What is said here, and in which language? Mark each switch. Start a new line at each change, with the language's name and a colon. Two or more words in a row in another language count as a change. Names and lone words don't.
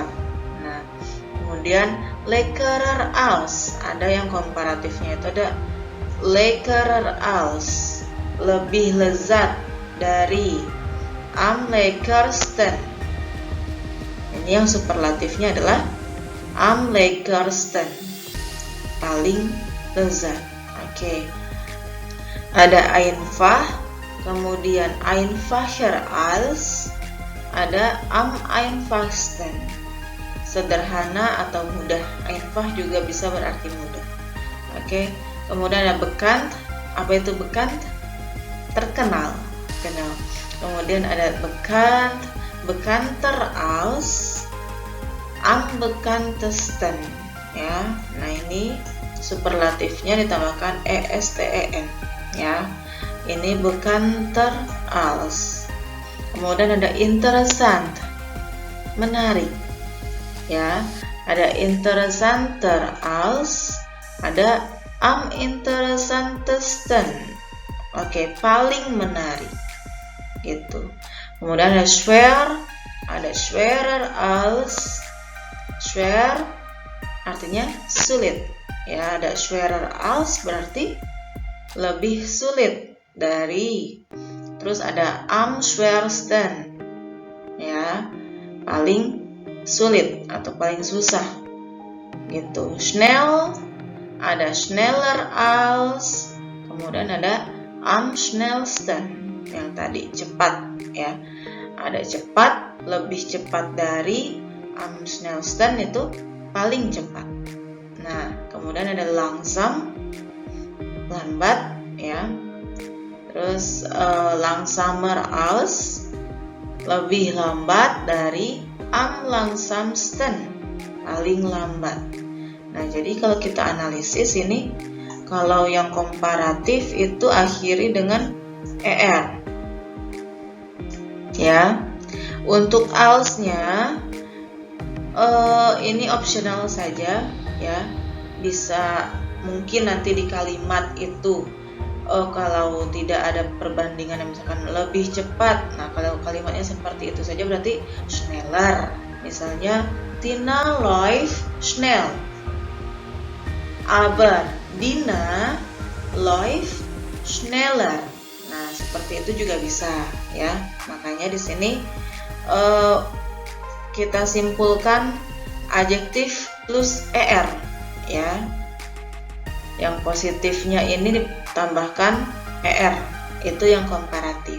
Indonesian: Nah, kemudian
German: lekkerer als,
Indonesian: ada yang komparatifnya itu ada
German: lekkerer als,
Indonesian: lebih lezat dari,
German: am lekkersten.
Indonesian: Ini yang superlatifnya adalah
German: am lekkersten,
Indonesian: paling lezat. Oke. Ada
German: einfach, kemudian einfacher als, ada am einfachsten,
Indonesian: sederhana atau mudah. Einfach juga bisa berarti mudah. Oke. Kemudian ada bekannt. Apa itu bekannt? Terkenal, kenal. Kemudian ada
German: bekannt, bekannter als, am bekanntesten
Indonesian: ya. Nah, ini superlatifnya ditambahkan ESTEN ya.
German: Ini bekannter als.
Indonesian: Kemudian ada interessant, menarik ya.
German: Ada interessanter als, ada am interessantesten.
Indonesian: Oke, paling menarik gitu. Kemudian ada schwer, ada
German: schwerer als.
Indonesian: Schwer artinya sulit ya. Ada
German: schwerer als
Indonesian: berarti lebih sulit dari. Terus ada
German: am schwersten
Indonesian: ya, paling sulit atau paling susah gitu.
German: Schnell, ada schneller als.
Indonesian: Kemudian ada
German: am schnellsten
Indonesian: yang tadi cepat ya. Ada cepat, lebih cepat dari,
German: am schnellsten
Indonesian: itu paling cepat. Nah, kemudian ada langsam, lambat ya.
German: Terus langsamer als,
Indonesian: lebih lambat dari,
German: am langsamsten,
Indonesian: paling lambat. Nah, jadi kalau kita analisis ini, kalau yang komparatif itu akhiri dengan er ya. Untuk alsnya ini optional saja ya. Bisa mungkin nanti di kalimat itu kalau tidak ada perbandingan, misalkan lebih cepat. Nah, kalau kalimatnya seperti itu saja berarti schneller.
German: Misalnya Tina läuft schnell, aber Dina läuft schneller.
Indonesian: Nah, seperti itu juga bisa ya. Makanya di sini kita simpulkan adjektif plus er ya. Yang positifnya ini ditambahkan er, itu yang komparatif.